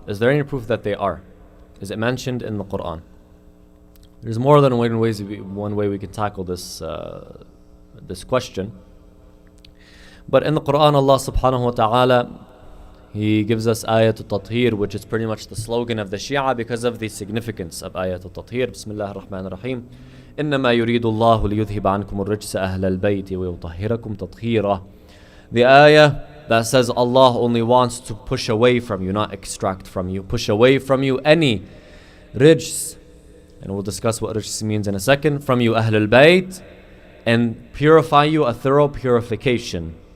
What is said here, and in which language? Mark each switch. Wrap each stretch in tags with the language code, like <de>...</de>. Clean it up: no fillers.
<en>Is there any proof that they are? Is it mentioned in the Quran? There's more than one way we can tackle this question. But in the Quran, Allah subhanahu wa ta'ala, He gives us Ayat al-Tathir, which is pretty much the slogan of the Shia because of the significance of Ayat al-Tathir.</en> <ar>Bismillah ar-Rahman ar-Rahim. إنما يريد الله ليذهب عنكم الرجس أهل البيت ويطهركم تطهيرا.</ar> <en>The ayah that says Allah only wants to push away from you, not extract from you, push away from you any rijs, and we'll discuss what rijs means in a second, from you Ahl al-Bayt, and purify you a thorough purification.</en>